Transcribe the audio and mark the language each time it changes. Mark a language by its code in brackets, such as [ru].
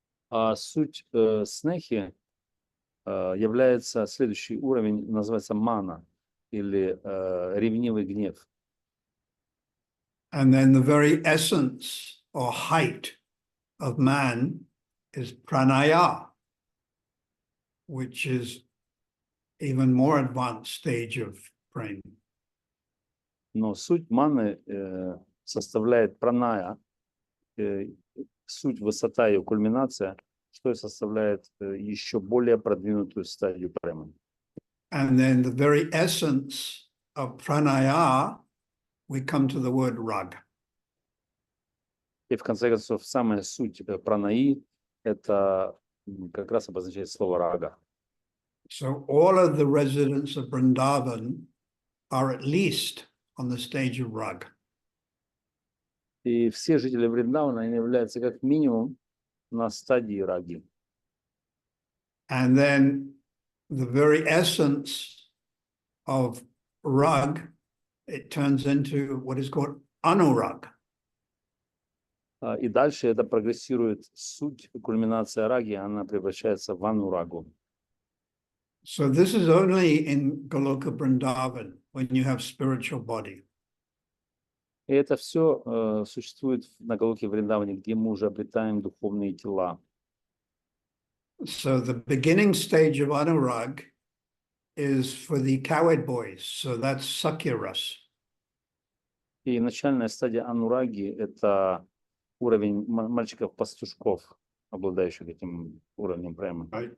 [ru] А суть снехи является следующий уровень, называется мана, или ревнивый гнев. [en] And then the very essence or height of man is pranaya, which is even more advanced stage of praying. [ru] Но суть маны составляет праная, суть, высота ее, кульминация, что и составляет еще более продвинутую стадию премы. [en] And then the very essence of pranaya, we come to the word rag. [ru] И в конце концов, самая суть пранаи, это как раз обозначает слово рага. [en] So all of the residents of Vrindavan are at least on the stage of rag. [ru] И все жители Вриндавана, они являются как минимум на стадии раги. [en] And then the very essence of rag, it turns into what is called anurag. [ru] И дальше это прогрессирует суть, кульминация раги, она превращается в анурагу. [en] So this is only in Goloka Vrindavan when you have spiritual body. [ru] И это все существует на Галоке Вриндаване, где мы уже обретаем духовные тела. [en] So the beginning stage of anurag is for the cowherd boys. So that's Sakyaras. [ru] И начальная стадия анураги – это уровень мальчиков-пастушков, обладающих этим уровнем премы.